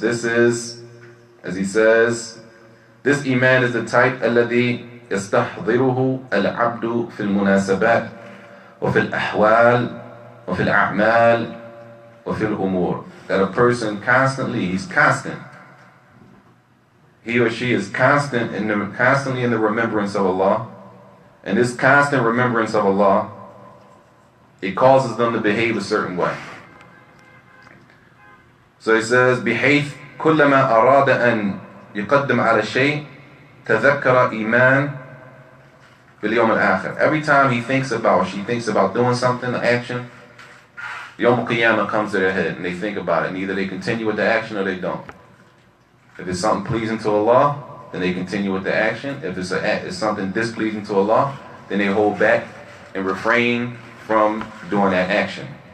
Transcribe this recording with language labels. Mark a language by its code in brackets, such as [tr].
[en] This is, as he says, this Iman is the type [ar] الذي يستحضره العبد في المناسبات وفي الأحوال وفي الأعمال وفي الأمور. [en] That a person he's constant. He or she is constantly in the remembrance of Allah. And this constant remembrance of Allah, it causes them to behave a certain way. So he says, [ar] بحيث كلما أراد أن يقدم على شيء تذكر إيمان باليوم الآخر. [en] Every time he thinks about, or she thinks about doing something, an action, Yawm al-Qiyamah comes to their head and they think about it, and either they continue with the action or they don't. If it's something pleasing to Allah, then they continue with the action. If it's something displeasing to Allah, then they hold back and refrain from doing that action.